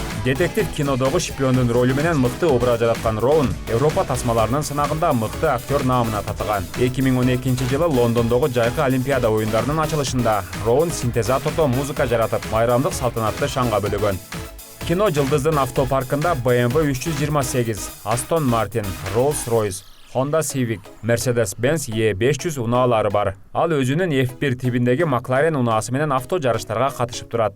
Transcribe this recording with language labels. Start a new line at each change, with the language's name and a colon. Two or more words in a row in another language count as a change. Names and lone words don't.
Kyrgyz: Детектив кинодогу шпиондун ролу менен мыкты образ жараткан Роун Европа тасмаларынын сынагында мыкты актер наамына татыган. 2012 жылы Лондондогу жайкы Олимпиада оюндарынын ачылышында Роун синтезатордо музыка жаратып, майрамдык салтанатты шаңга бөлөгөн. Кино жылдыздын автопаркында BMW 328, Aston Martin, Rolls-Royce, Honda Civic, Mercedes-Benz E500 унаалары бар. Ал өзүнүн F1 тибиндеги Макларен унаасы менен авто жарыштарга катышып турат.